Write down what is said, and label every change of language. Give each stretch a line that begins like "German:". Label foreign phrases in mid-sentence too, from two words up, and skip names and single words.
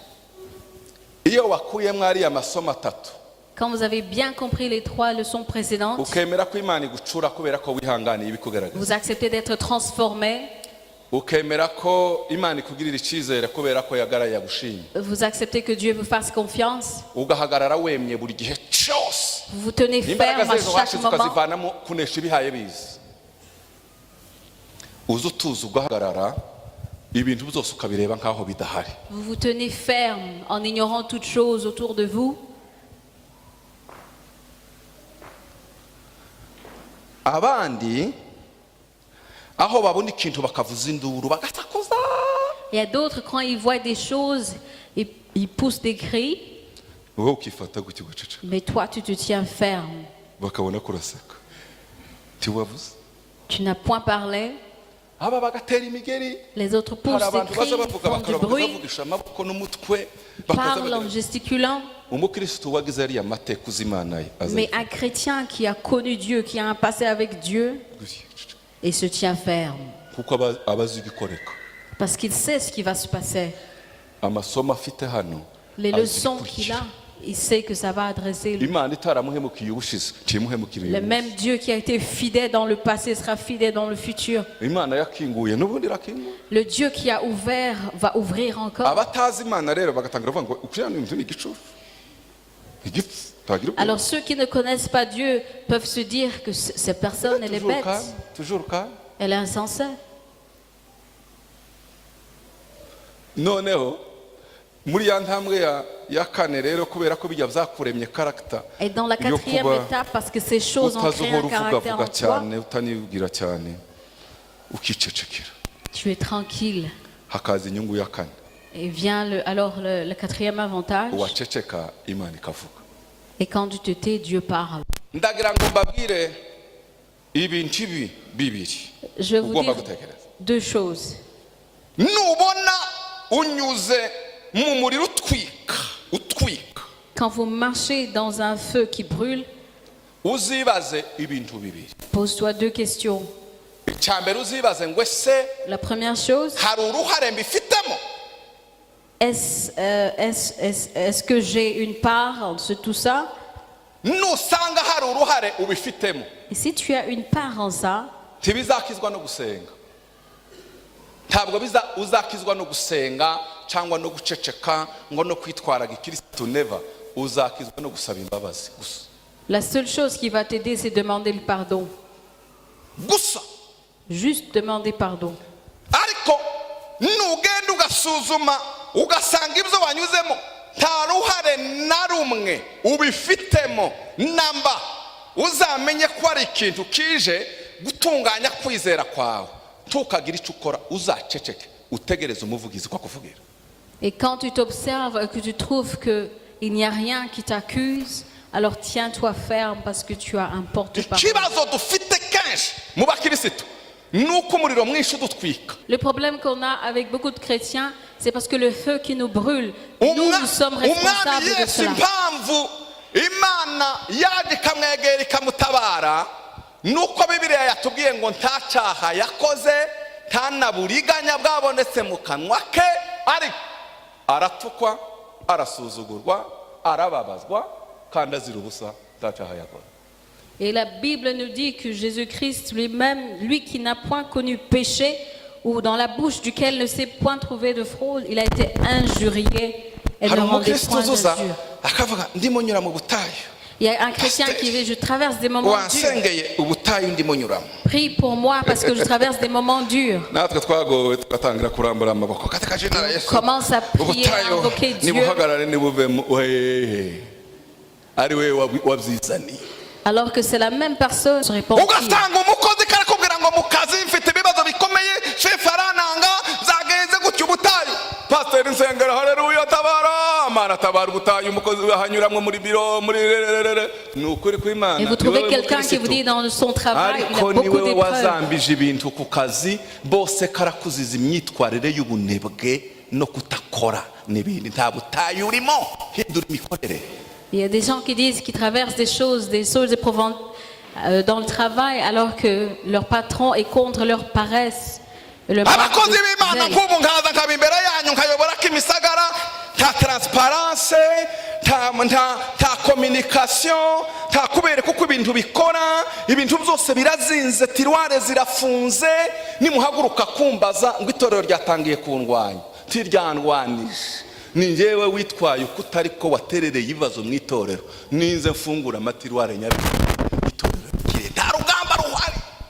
Kinyarwanda: Iyo wakuyemo ariya masomo atatu
French: quand vous avez bien compris les 3 leçons précédentes,
Kinyarwanda: ukemera ko Imana igucura kubera ko wihanganiye ibikugaragaza.
French: vous acceptez d'être transformé,
Kinyarwanda: Ukemera ko Imana ikugirira icyizere kubera ko yagaraye yagushimye.
French: vous acceptez que Dieu vous fasse confiance,
Kinyarwanda: Ugahagarara wemye buri gihe cyose.
French: vous vous tenez
Kinyarwanda: Imbaraga
French: ferme à
Kinyarwanda: zezo
French: chaque
Kinyarwanda: hashize
French: moment,
Kinyarwanda: ukazivanamo kunesha ibihaye biza. Uza utuza ugahagarara ibintu byose ukabireba nkaho bidahari.
French: vous vous tenez ferme en ignorant toutes choses autour de vous.
Kinyarwanda: Abandi aho babona ikintu bakavuza induru bagasakuza.
French: Il y a d'autres, quand ils voient des choses, ils poussent des cris,
Kinyarwanda: Wowe ukifata gutyo guceceka.
French: mais toi, tu te tiens ferme.
Kinyarwanda: Bakabona kuraseka. Tiwavuze.
French: Tu n'as point parlé.
Kinyarwanda: Aba bagatera imigeri.
French: Les autres
Kinyarwanda: Hari
French: poussent des
Kinyarwanda: abantu
French: cris,
Kinyarwanda: baza bavuga
French: font du
Kinyarwanda: bakora
French: bruit,
Kinyarwanda: bakavugisha amaboko n'umutwe
French: parlent en gesticulant.
Kinyarwanda: Umukristo wagize ariya mateka uzimana ye.
French: Mais un chrétien qui a connu Dieu, qui a un passé avec Dieu, et se tient ferme.
Kinyarwanda: Kuko abazi ibikoreka.
French: Parce qu'il sait ce qui va se passer.
Kinyarwanda: Amasomo afite hano.
French: Les leçons qu'il a, il sait que ça va adresser lui.
Kinyarwanda: Imana itaramuhemukiye ubushize kimuhemukira
French: Le même Dieu qui a été fidèle dans le passé sera fidèle dans le futur.
Kinyarwanda: Imana yakinguye n'ubundi irakinguye.
French: Le Dieu qui a ouvert va ouvrir encore.
Kinyarwanda: Abatazi Imana rero bagatangira kuvuga ngo ukuriya ni igicucu. Igipfu.
French: Alors ceux qui ne connaissent pas Dieu peuvent se dire que cette personne, elle est bête. Toujours calme. Elle est insensée.
Kinyarwanda: Noneho muri ya ntambwe ya kane rero kubera ko bijya byakuremye character.
French: Et dans la 4e étape, parce que ces choses ont créé un caractère en toi,
Kinyarwanda: cyane utanibwira cyane ukicecekera.
French: tu es tranquille.
Kinyarwanda: Hakaza inyungu ya kane.
French: Et vient le 4e avantage.
Kinyarwanda: Waceceka Imana ikavuga.
French: Et quand tu te tais, Dieu parle.
Kinyarwanda: Ndagira ngo mbabwire ibintu bibiri.
French: Je vais vous
Kinyarwanda: Ugomba
French: dire
Kinyarwanda: gutekereza.
French: 2 choses.
Kinyarwanda: Nubona unyuze mu muriro utwika.
French: Quand vous marchez dans un feu qui brûle,
Kinyarwanda: Uzibaze ibintu bibiri.
French: pose-toi 2 questions.
Kinyarwanda: Icyambere uzibaze ngo ese
French: La première chose,
Kinyarwanda: hari uruhare mbifitemo.
French: est-ce que j'ai une part en tout ça?
Kinyarwanda: Nusanga hari uruhare ubifitemo.
French: Et si tu as une part en ça,
Kinyarwanda: Ntibizakizwa no gusenga. Ntabwo uzakizwa no gusenga cyangwa no guceceka ngo no kwitwara gikristo never. Uzakizwa no gusaba imbabazi gusa.
French: la seule chose qui va t'aider, c'est demander le pardon.
Kinyarwanda: Gusa.
French: Juste demander pardon.
Kinyarwanda: Ariko nugenda ugasuzuma ugasanga ibyo wanyuzemo nta ruhare na rumwe ubifitemo namba, uzamenye ko ari ikintu kije gutunganya kwizera kwawe. Ntukagira icyo ukora, uzaceceke utegereze umuvugizi ko akuvugira.
French: Et quand tu t'observes et que tu trouves qu'il il n'y a rien qui t'accuse, alors tiens-toi ferme parce que tu as un porte-parole.
Kinyarwanda: ikibazo dufite kenshi mu bakirisitu ni uko umuriro mwinshi udutwika.
French: Le problème qu'on a avec beaucoup de chrétiens, c'est parce que le feu qui nous brûle, nous sommes
Kinyarwanda: umwami
French: responsables de
Kinyarwanda: yesu
French: cela.
Kinyarwanda: impamvu imana yaje ikamwegera ikamutabara ni uko bibiliya yatubwiye ngo nta cyaha yakoze nta na buriganya bwabonetse mu kanwa ke, ariko aratukwa, arasuzugurwa, arababazwa kandi azira ubusa, nta cyaha yakoze.
French: Et la Bible nous dit que Jésus-Christ lui-même, lui qui n'a point connu péché, ou dans la bouche duquel ne s'est point trouvé de fraude, il a été injurié et ne
Kinyarwanda: hari
French: rendait
Kinyarwanda: umukristo
French: point
Kinyarwanda: uzuza
French: d'injure.
Kinyarwanda: akavuga ndimo nyura mu butayu,
French: Il y a un chrétien qui dit, je traverse des moments durs.
Kinyarwanda: wansengeye ubutayu ndimo nyuramo.
French: Prie pour moi parce que je traverse des moments durs.
Kinyarwanda: natwe twagowe tugatangira kurambura amaboko
Swahili: katika jina la Yesu,
French: Commence à prier, à
Kinyarwanda: ubutayu
French: invoquer Dieu.
Kinyarwanda: nibuhagarare nibuvemo, ari we wabyizaniye.
French: Alors que c'est la même personne qui se répand.
Kinyarwanda: ugasanga umukozi karakubwira ngo mu kazi mfite ibibazo bikomeye, shefu arananga, zagenze gutyo ubutayu, pasiteri nsengera haleluya tabara, mana tabara ubutayu, umukozi hanyuramwe muri biro muri rererere, ni ukuri kw'Imana.
French: Et vous trouvez quelqu'un qui vous dit dans son travail, il a
Kinyarwanda: ariko
French: beaucoup
Kinyarwanda: niwe
French: d'épreuves.
Kinyarwanda: wazambije ibintu ku kazi, bose karakuziza imyitwarire y'ubunebwe no kutakora n'ibindi, nta butayu urimo, hindura imikorere.
French: Il y a des gens qui disent qu'ils traversent des choses éprouvantes dans le travail alors que leur patron est contre leur paresse. Le manque
Kinyarwanda: abakozi
French: de
Kinyarwanda: b'Imana
French: zèle.
Kinyarwanda: nk'ubu nkaza nkaba imbere yanyu nkayobora ko imisagara nta transparence, nta communication, nta kubereka uko ibintu bikora, ibintu byose birazinze, tiroire zirafunze, nimuhaguruka kumbaza ngo itorero ryatangiye kundwanya, ntiryandwanije, ni njyewe witwaye uko utari ko waterereye ibibazo mu itorero, ninze mfungura amatiroire nyabihu, itorero rikire, nta rugamba ruhari.